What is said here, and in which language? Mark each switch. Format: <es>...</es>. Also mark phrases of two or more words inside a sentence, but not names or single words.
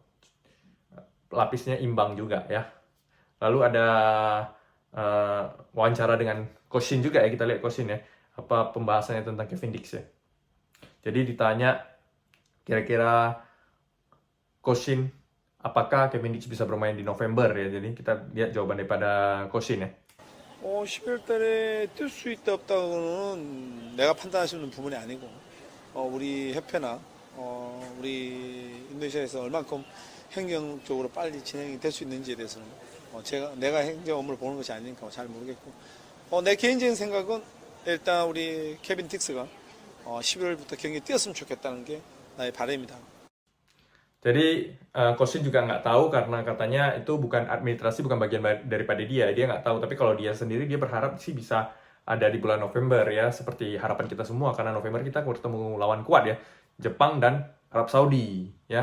<id>Lapisnya imbang juga ya. Lalu ada wawancara dengan Coach Shin juga ya, kita lihat Coach Shin ya. Apa pembahasannya tentang Kevin Dix ya. Jadi ditanya kira-kira Coach Shin, apakah Kevin Dix bisa bermain di November ya. Jadi kita lihat jawaban daripada Coach Shin ya.</id> <ko>12월 달에 뛸 수 있다 없다고는 내가 판단할 수 있는 부분이 아니고 우리 협회나 우리 인도네시아에서 얼만큼 행정적으로 빨리 진행이 될 수 있는지에 대해서는 내가 행정 업무를 보는 것이 아니니까 잘 모르겠고 내 개인적인 생각은 일단 우리 케빈 딕스가 11월부터 경기 뛰었으면 좋겠다는 게 나의 바람이다.</ko> <id>Jadi Coach Shin juga nggak tahu karena katanya itu bukan administrasi, bukan bagian daripada dia nggak tahu. Tapi kalau dia sendiri, dia berharap sih bisa ada di bulan November ya, seperti harapan kita semua, karena November kita bertemu lawan kuat ya, Jepang dan Arab Saudi ya.</id>